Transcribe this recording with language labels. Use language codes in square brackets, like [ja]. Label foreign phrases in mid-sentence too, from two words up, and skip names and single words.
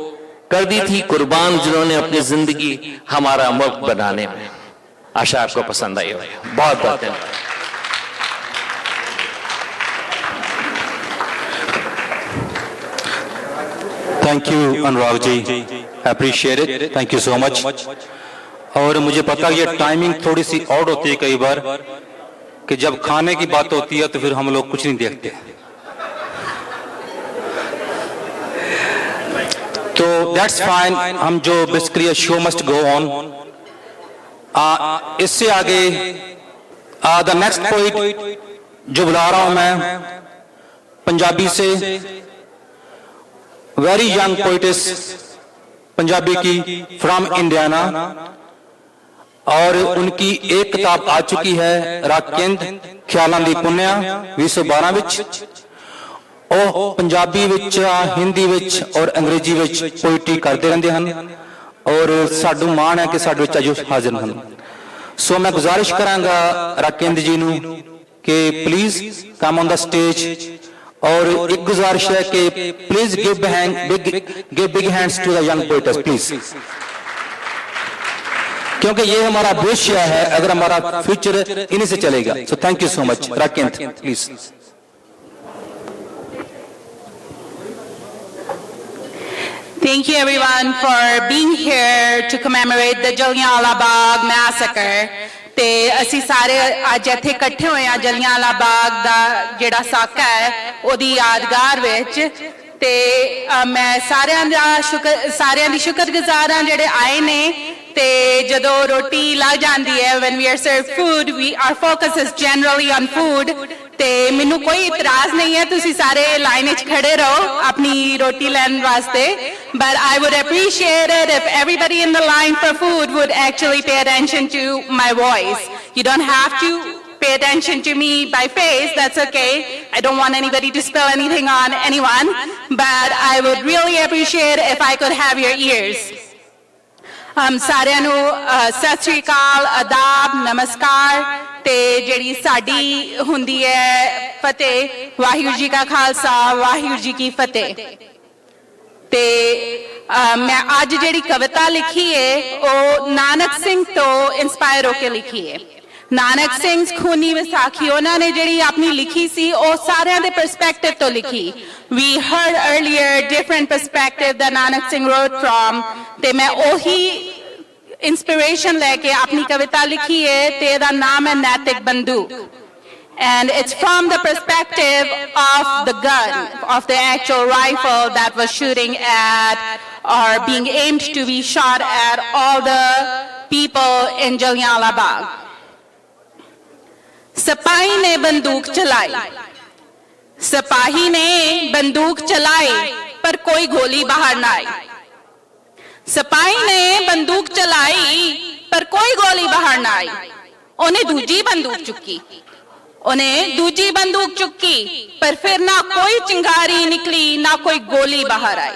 [hi] कर दी थी कुर्बान जिन्होंने अपनी जिंदगी हमारा मुल्क बनाने में। आशा आपको पसंद आई होगी। बहुत बहुत धन्यवाद। [en] thank you अनुराग जी, appreciate it, thank you so much. [hi] और मुझे पता ये टाइमिंग थोड़ी सी ऑड होती है कई बार, कि जब खाने की बात होती है तो फिर हम लोग कुछ नहीं देखते। तो [en] that's fine, [hi] हम जो बेसिकली [en] show must go on. [hi] इससे आगे [en] the next point [hi] जो बुला रहा हूं मैं पंजाबी से, [en] very young poetess [hi] पंजाबी की [en] from Indiana, [hi] और उनकी एक किताब आ चुकी है राकेंद ख्यालां दी पुन्या 2012 विच। [pa] ਉਹ ਪੰਜਾਬੀ ਵਿੱਚ ਹਿੰਦੀ ਵਿੱਚ ਔਰ ਅੰਗਰੇਜ਼ੀ ਵਿੱਚ ਪੋਇਟਰੀ ਕਰਦੇ ਰਹਿੰਦੇ ਹਨ ਔਰ ਸਾਨੂੰ ਮਾਣ ਹੈ ਕਿ ਸਾਡੇ ਵਿੱਚ ਅੱਜ ਹਾਜ਼ਰ ਹਨ। ਸੋ ਮੈਂ ਗੁਜ਼ਾਰਿਸ਼ ਕਰਾਂਗਾ ਰਾਕੇਂਦਰ ਜੀ ਨੂੰ ਕਿ [en] please come on the stage, [hi] और एक गुजारिश है कि [en] please give big hands to the young poets please, [hi] क्योंकि ये हमारा भविष्य है, अगर हमारा फ्यूचर इन्हीं से चलेगा। [en] So thank you so much राकेंद्र, please। Thank you everyone for being here to commemorate the Jallianwala Bagh massacre. [pa] ਤੇ ਅਸੀਂ ਸਾਰੇ ਅੱਜ ਇੱਥੇ ਇਕੱਠੇ ਹੋਏ ਆ ਜਲਿਆਂਵਾਲਾ ਬਾਗ ਦਾ ਜਿਹੜਾ ਸਾਕਾ ਹੈ ਉਹਦੀ ਯਾਦਗਾਰ ਵਿੱਚ। ਤੇ ਮੈਂ ਸਾਰਿਆਂ ਦੀ ਸ਼ੁਕਰਗੁਜ਼ਾਰ ਹਾਂ ਜਿਹੜੇ ਆਏ ਨੇ। ਤੇ ਜਦੋਂ ਰੋਟੀ ਲੱਗ ਜਾਂਦੀ ਹੈ, [en] when we are served food, our focus is generally on food। [pa] ਤੇ ਮੈਨੂੰ ਕੋਈ ਇਤਰਾਜ਼ ਨਹੀਂ ਹੈ, ਤੁਸੀਂ ਸਾਰੇ ਲਾਈਨ ਵਿੱਚ ਖੜੇ ਰਹੋ ਆਪਣੀ ਰੋਟੀ ਲੈਣ ਵਾਸਤੇ। [en] But I would appreciate it if everybody in the line for food would actually pay attention to my voice. You don't have to pay attention to me by face, that's okay. I don't want anybody to spill anything on anyone, but I would really appreciate if I could have your ears. [pa] ਸਾਰਿਆਂ ਨੂੰ ਸਤਿ ਸ਼੍ਰੀ ਅਕਾਲ, ਆਦਾਬ, ਨਮਸਕਾਰ। ਤੇ ਜਿਹੜੀ ਸਾਡੀ ਹੁੰਦੀ ਹੈ ਫਤਿਹ, ਵਾਹਿਗੁਰੂ ਜੀ ਕਾ ਖਾਲਸਾ, ਵਾਹਿਗੁਰੂ ਜੀ ਕੀ ਫਤਿਹ। ਤੇ ਮੈਂ ਅੱਜ ਜਿਹੜੀ ਕਵਿਤਾ ਲਿਖੀ ਹੈ ਉਹ ਨਾਨਕ ਸਿੰਘ ਤੋਂ ਇੰਸਪਾਇਰ ਹੋ ਕੇ ਲਿਖੀ ਹੈ। ਨਾਨਕ ਸਿੰਘ ਖੂਨੀ ਵਿਸਾਖੀ ਉਹਨਾਂ ਨੇ ਜਿਹੜੀ ਆਪਣੀ ਲਿਖੀ ਸੀ ਉਹ ਸਾਰਿਆਂ ਦੇ ਪਰਸਪੈਕਟਿਵ ਤੋਂ ਲਿਖੀ। [en] We heard earlier different perspective that Nanak Singh wrote from, [pa] ਤੇ ਮੈਂ ਉਹੀ inspiration ਲੈ ਕੇ ਆਪਣੀ ਕਵਿਤਾ ਲਿਖੀ ਹੈ ਤੇ ਇਹਦਾ ਨਾਮ ਹੈ ਨੈਤਿਕ ਬੰਦੂਕ। [en] And it's from the perspective of the gun, of the actual rifle that was shooting at or being aimed to be shot at all the people in Jallianwala Bagh. [hi] सिपाही ने बंदूक चलाई, सिपाही ने बंदूक चलाई पर कोई गोली बाहर ना आई। सिपाही ने बंदूक चलाई पर कोई गोली बाहर ना आई। उन्हें दूजी बंदूक चुकी, उन्हें दूजी बंदूक चुकी पर फिर ना कोई चिंगारी निकली, ना कोई गोली बाहर आई।